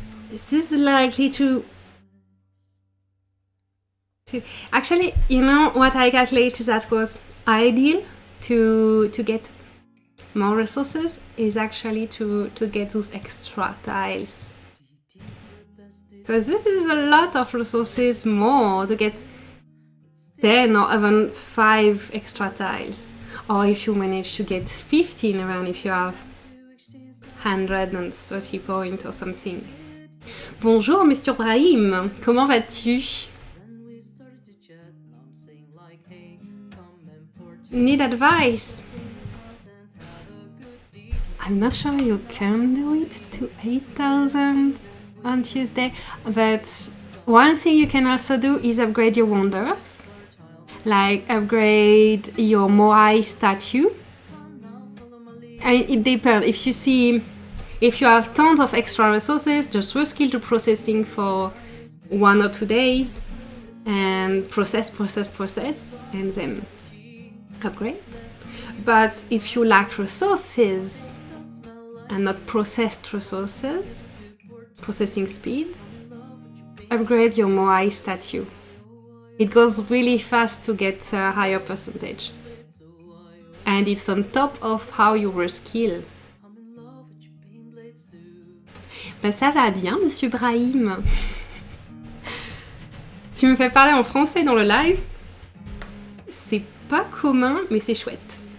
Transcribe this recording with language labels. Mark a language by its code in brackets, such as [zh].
[en] This is likely to actually, you know what I calculated that was ideal to get more resources is actually to get those extra tiles, because this is a lot of resources more to get 10 or even 5 extra tiles, or if you manage to get 15 around, if you have 130 points or something. [fr] Bonjour Monsieur Brahim, comment vas-tu? [en] Need advice? I'm not sure you can do it to 8,000 on Tuesday, but one thing you can also do is upgrade your wonders, like upgrade your Moai statue. And it depends, if you have tons of extra resources, just reskill to processing for 1 or 2 days and process, and then upgrade. But if you lack resources and not processed resources, processing speed, upgrade your Moai statue. It goes really fast to get a higher percentage. And it's on top of how you reskill. [fr] Ben ça va bien, Monsieur Brahim. Tu me fais parler en français dans le live. C'est pas commun, mais c'est chouette.